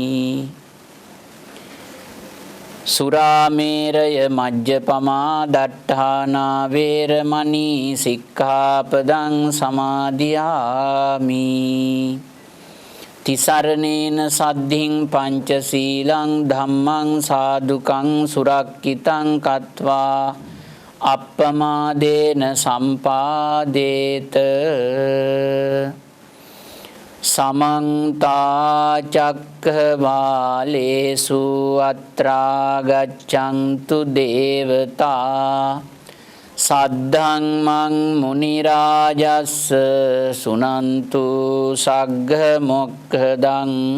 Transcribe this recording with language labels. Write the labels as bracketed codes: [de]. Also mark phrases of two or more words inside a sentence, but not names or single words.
[pi] සුරාමේරය මජ්ජපමා දට්ඨානා වේරමණී සික්ඛාපදං සමාදියාමි තිසරණේන සද්ධින් පංචශීලං ධම්මං සාදුකං සුරක්ඛිතං කତ୍වා අප්පමාදේන සම්පාදේත සමන්තා චක්ඛවාලේසු අත්‍රා ගච්ඡන්තු දේවතා සද්ධම්මං මුනි රාජස්ස සුනන්තු සග්ග මොක්ඛදං